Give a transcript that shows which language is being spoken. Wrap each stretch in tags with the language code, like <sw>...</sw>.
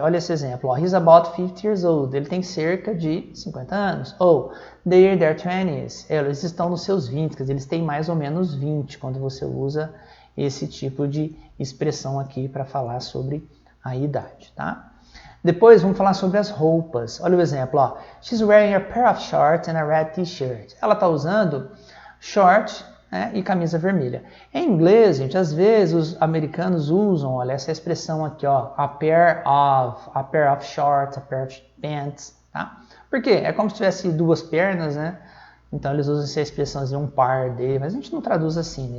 <pt>Olha esse exemplo.</pt> <en>He's about 50 years old.</en> <pt>Ele tem cerca de 50 anos.</pt> <en>Ou they're in their 20s.</en> <pt>Eles estão nos seus 20, quer dizer, eles têm mais ou menos 20 quando você usa esse tipo de expressão aqui para falar sobre a idade, tá? Depois vamos falar sobre as roupas. Olha o exemplo.</pt> <en>She's wearing a pair of shorts and a red t-shirt.</en> <pt>Ela está usando short, né, e camisa vermelha. Em inglês, gente, às vezes os americanos usam, olha, essa expressão aqui,</pt> <en>a pair of shorts, a pair of pants,</en> <pt>tá? Por quê? É como se tivesse duas pernas, né? Então eles usam essa expressão de um par de, mas a gente não traduz assim, né?</pt>